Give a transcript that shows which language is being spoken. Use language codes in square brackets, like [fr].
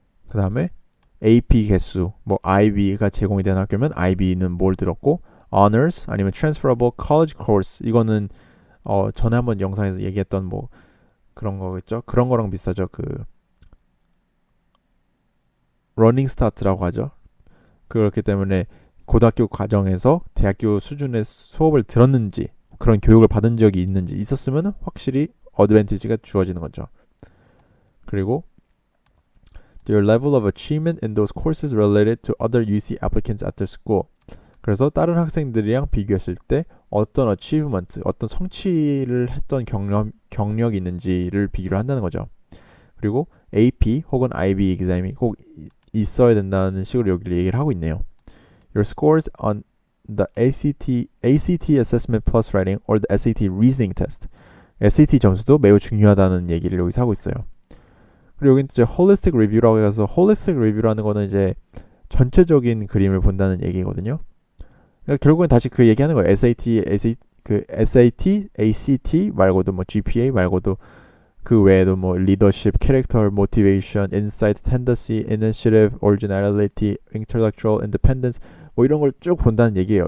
[ko] 그 다음에 AP 개수, 뭐 IB가 제공이 되는 학교면 IB는 뭘 들었고, Honors 아니면 Transferable College Course, 이거는 전에 한번 영상에서 얘기했던 뭐 그런 거겠죠. 그런 거랑 비슷하죠. 러닝 스타트라고 하죠. 그렇기 때문에 고등학교 과정에서 대학교 수준의 수업을 들었는지, 그런 교육을 받은 적이 있었으면 확실히 어드밴티지가 주어지는 거죠. 그리고 [en] your level of achievement in those courses related to other UC applicants at their school. [ko] 그래서 다른 학생들이랑 비교했을 때 어떤 achievement, 어떤 성취를 했던 경력이 있는지를 비교를 한다는 거죠. 그리고 AP 혹은 IB exam이 꼭 있어야 된다는 식으로 여기를 얘기를 하고 있네요. [en] Your scores on the ACT assessment plus writing or the SAT reasoning test. [ko] SAT 점수도 매우 중요하다는 얘기를 여기서 하고 있어요. 그리고 여기는 이제 holistic review라고 해서 holistic review라는 거는 이제 전체적인 그림을 본다는 얘기거든요. 그러니까 결국엔 다시 그 얘기하는 거예요. SAT, ACT 말고도 뭐 GPA 말고도 그 외에도 뭐 leadership, character, motivation, insight, tendency, initiative, originality, intellectual independence 뭐 이런 걸 쭉 본다는 얘기예요.